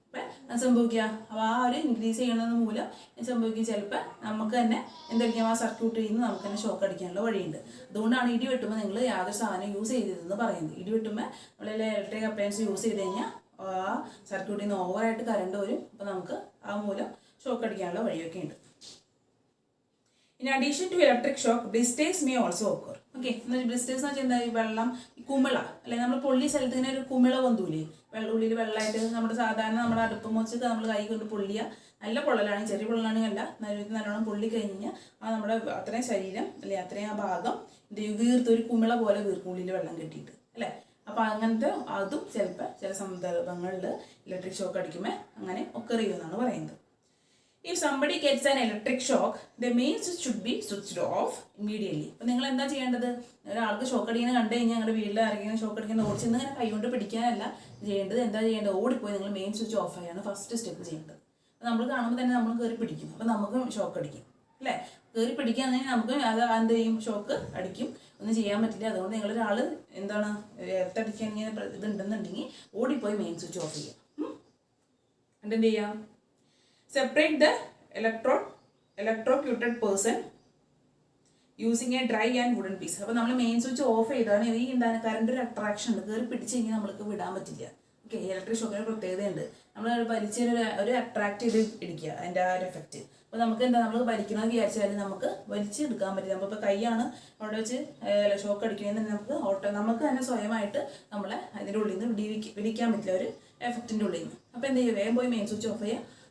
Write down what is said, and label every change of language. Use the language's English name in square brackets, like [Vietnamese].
[Malayalam] അപ്പം അത് സംഭവിക്കുക, അപ്പോൾ ആ ഒരു ഇൻക്രീസ് ചെയ്യുന്നത് മൂലം സംഭവിക്കും ചിലപ്പോൾ നമുക്ക് തന്നെ എന്തായിരിക്കും ആ സർക്യൂട്ടിൽ നിന്ന് നമുക്ക് തന്നെ ഷോക്ക് അടിക്കാനുള്ള വഴിയുണ്ട്. അതുകൊണ്ടാണ് ഇടി വെട്ടുമ്പോൾ നിങ്ങൾ യാതൊരു സാധനം യൂസ് ചെയ്തതെന്ന് പറയുന്നത്. ഇടി വെട്ടുമ്പോൾ നമ്മളെല്ലാം ഇലക്ട്രിക് അപ്ലയൻസ് യൂസ് ചെയ്ത് കഴിഞ്ഞാൽ ആ സർക്യൂട്ടിൽ നിന്ന് ഓവറായിട്ട് കറണ്ട് വരും. അപ്പോൾ നമുക്ക് ആ മൂലം ഷോക്ക് അടിക്കാനുള്ള വഴിയൊക്കെ ഉണ്ട്. [English] In addition to electric shock, blisters may also occur. [Malayalam] Okay, blisters എന്ന് വെച്ചാൽ എന്താ, വെള്ളം കുമിള അല്ലെ, നമ്മൾ പൊള്ളി സ്ഥലത്ത് ഇങ്ങനെ ഒരു കുമിള പൊന്തൂലേ, ഉള്ളിൽ വെള്ളമായിട്ട് നമ്മുടെ സാധാരണ നമ്മുടെ അടുപ്പം വെച്ചിട്ട് നമ്മൾ കൈ കൊണ്ട് പൊള്ളിയ നല്ല പൊള്ളലാണെങ്കിൽ, ചെറിയ പൊള്ളലാണെങ്കിൽ അല്ല, നല്ലോണം പൊള്ളി കഴിഞ്ഞ് കഴിഞ്ഞാൽ ആ നമ്മുടെ അത്രയും ശരീരം അല്ലെ അത്രയും ആ ഭാഗം വീർത്തൊരു കുമിള പോലെ വീർക്കും ഉള്ളിൽ വെള്ളം കെട്ടിയിട്ട് അല്ലേ. അപ്പോൾ അങ്ങനത്തെ അതും ചിലപ്പോൾ ചില സന്ദർഭങ്ങളിൽ ഇലക്ട്രിക് ഷോക്ക് അടിക്കുമ്പോൾ അങ്ങനെ ഒക്കെ ചെയ്യുമെന്നാണ് പറയുന്നത്. [English] If somebody gets an electric shock, the main switch should be switched off immediately. [Malayalam] അപ്പോൾ നിങ്ങൾ എന്താ ചെയ്യേണ്ടത്, ഒരാൾക്ക് ഷോക്ക് അടിക്കുന്നത് കണ്ടു കഴിഞ്ഞാൽ ഞങ്ങളുടെ വീട്ടിൽ ഇറങ്ങിയ ഷോക്ക് അടിക്കുന്ന ഓടിച്ചെന്ന് ഇങ്ങനെ കൈകൊണ്ട് പിടിക്കാനല്ല ചെയ്യേണ്ടത്. എന്താ ചെയ്യേണ്ടത്, ഓടിപ്പോയി നിങ്ങൾ മെയിൻ സ്വിച്ച് ഓഫ് ആയാണ് ഫസ്റ്റ് സ്റ്റെപ്പ് ചെയ്യേണ്ടത്. അപ്പോൾ നമ്മൾ കാണുമ്പോൾ തന്നെ നമ്മൾ കയറി പിടിക്കും, അപ്പോൾ നമുക്ക് ഷോക്ക് അടിക്കും അല്ലേ. കയറി പിടിക്കുകയാണെങ്കിൽ നമുക്ക് അത് എന്ത് ചെയ്യും, ഷോക്ക് അടിക്കും, ഒന്നും ചെയ്യാൻ പറ്റില്ല. അതുകൊണ്ട് നിങ്ങളൊരാൾ എന്താണ് എർത്തടിക്കാൻ ഇങ്ങനെ ഇതുണ്ടെന്നുണ്ടെങ്കിൽ ഓടിപ്പോയി മെയിൻ സ്വിച്ച് ഓഫ് ചെയ്യാം. എന്നിട്ട് എന്ത് ചെയ്യാം, [English] separate the electrocuted person using a dry and wooden piece. [Malayalam] അപ്പോൾ നമ്മൾ മെയിൻ സ്വിച്ച് ഓഫ് ചെയ്താണ് ഈ എന്താണ് കറണ്ട് ഒരു അട്രാക്ഷൻ ഉണ്ട്, കയറി പിടിച്ച് കഴിഞ്ഞാൽ നമ്മൾക്ക് വിടാൻ പറ്റില്ല. ഓക്കെ. ഇലക്ട്രിക് ഷോക്കിന് പ്രത്യേകതയുണ്ട്, നമ്മൾ ഒരു അട്രാക്ട് ചെയ്ത് ഇടിക്കുക അതിൻ്റെ ആ ഒരു എഫക്റ്റ്. അപ്പോൾ നമുക്ക് എന്താ, നമ്മൾ വലിക്കണമെന്ന് വിചാരിച്ചാൽ നമുക്ക് വലിച്ചെടുക്കാൻ പറ്റില്ല. നമ്മളിപ്പോൾ കൈയാണ് അവിടെ വെച്ച് ഷോക്ക് അടിക്കണമെന്ന് നമുക്ക് തന്നെ സ്വയമായിട്ട് നമ്മളെ അതിൻ്റെ ഉള്ളിൽ നിന്ന് വിടിക്കാൻ പറ്റില്ല, ഒരു എഫക്റ്റിൻ്റെ ഉള്ളിൽ നിന്ന്. അപ്പോൾ എന്ത് ചെയ്യുക, വേഗം പോയി മെയിൻ സ്വിച്ച് ഓഫ് ചെയ്യുക,